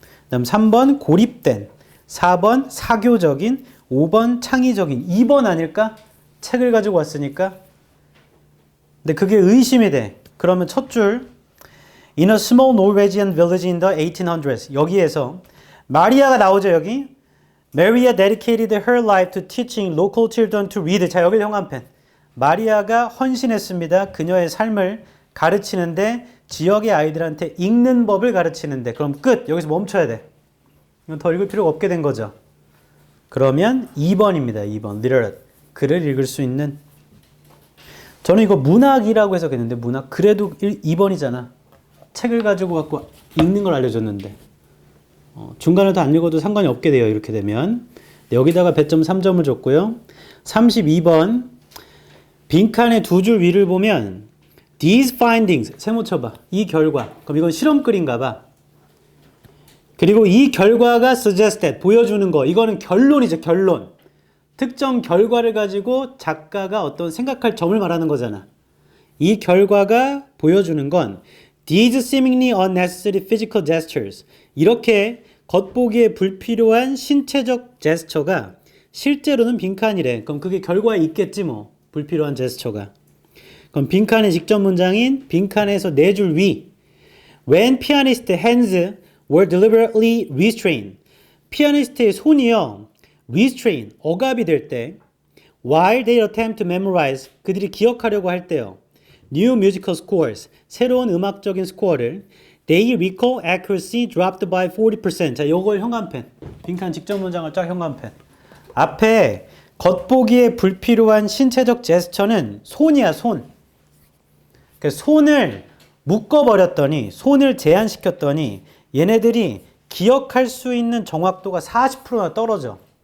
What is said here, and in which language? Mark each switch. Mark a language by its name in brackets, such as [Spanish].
[Korean] 그다음 3번 고립된, 4번 사교적인, 5번 창의적인, 2번 아닐까? 책을 가지고 왔으니까. 근데 그게 의심이 돼. [English] 그러면 첫 줄 In a small Norwegian village in the 1800s 여기에서 마리아가 나오죠. 여기 Maria dedicated her life to teaching local children to read. [Korean] 자, 여기 형광펜. 마리아가 헌신했습니다. 그녀의 삶을 가르치는데 지역의 아이들한테 읽는 법을 가르치는데. 그럼 끝. 여기서 멈춰야 돼. 이건 더 읽을 필요가 없게 된 거죠. 그러면 2번입니다. 2번. literate. 글을 읽을 수 있는. 저는 이거 문학이라고 해석했는데 문학. 그래도 2번이잖아. 책을 가지고 갖고 읽는 걸 알려줬는데. 중간에 더 안 읽어도 상관이 없게 돼요. 이렇게 되면. 여기다가 배점 3점을 줬고요. 32번. 빈칸의 두 줄 위를 보면 These findings. 세모 쳐봐. 이 결과. 그럼 이건 실험글인가 봐. 그리고 이 결과가 suggested. 보여주는 거. 이거는 결론이죠. 결론. 특정 결과를 가지고 작가가 어떤 생각할 점을 말하는 거잖아. [English] 이 결과가 보여주는 건 These seemingly unnecessary physical gestures. [Korean] 이렇게 겉보기에 불필요한 신체적 제스처가 실제로는 빈칸이래. 그럼 그게 결과에 있겠지 뭐. 불필요한 제스처가. 그럼 빈칸의 직접 문장인 빈칸에서 네 줄 위. [English] When pianist's hands were deliberately restrained. [Korean] 피아니스트의 손이요. restrain, 억압이 될 때. [English] While they attempt to memorize. [Korean] 그들이 기억하려고 할 때요. [English] New musical scores. [Korean] 새로운 음악적인 스코어를. [English] They recall accuracy dropped by 40%. [Korean] 자, 요걸 형광펜. 빈칸 직접 문장을 쫙 형광펜. 앞에 겉보기에 불필요한 신체적 제스처는 손이야, 손. 그러니까 손을 묶어버렸더니, 손을 제한시켰더니 얘네들이 기억할 수 있는 정확도가 40%나 떨어져.